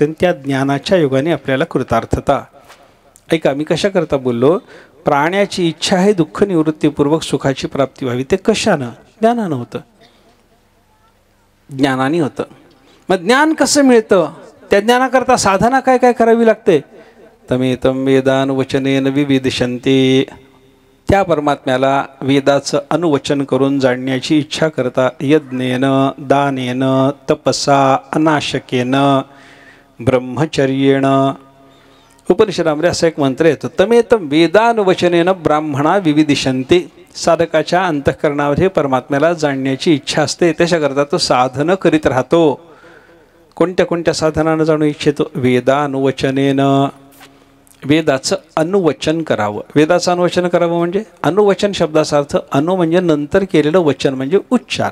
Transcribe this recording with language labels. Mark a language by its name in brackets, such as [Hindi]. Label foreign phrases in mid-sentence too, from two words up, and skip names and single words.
[Marathi] आणि त्या ज्ञानाच्या योगाने आपल्याला कृतार्थता. ऐका, मी कशाकरता बोललो, प्राण्याची इच्छा आहे दुःख निवृत्तीपूर्वक सुखाची प्राप्ती व्हावी. ते कशानं? ज्ञानानं होतं, ज्ञानाने होतं. मग ज्ञान कसं मिळतं? त्या ज्ञानाकरता साधना काय काय करावी लागते? [Sanskrit] तमेतम वेदान वचनेन विविदिशन्ति, [Marathi] त्या परमात्म्याला वेदाचं अनुवचन करून जाणण्याची इच्छा करता [Sanskrit] यज्ञेन, दानेन, तपसा, अनाशकेन, ब्रह्मचर्येण. [Marathi] उपनिषदामध्ये असा एक मंत्र येतो, [Sanskrit] तमेतम वेदानुवचनेन ब्राह्मणा विविदिशन्ति. [Marathi] साधकाच्या अंतःकरणामध्ये परमात्म्याला जाणण्याची इच्छा असते, त्याच्याकरता तो साधनं करीत राहतो. कोणत्या कोणत्या साधनानं जाणू इच्छितो? वेदानुवचनेन, वेदाचं अनुवचन करावं. वेदाचं अनुवचन करावं म्हणजे, अनुवचन शब्दाचा अर्थ, अनु म्हणजे नंतर केलेलं, वचन म्हणजे उच्चार.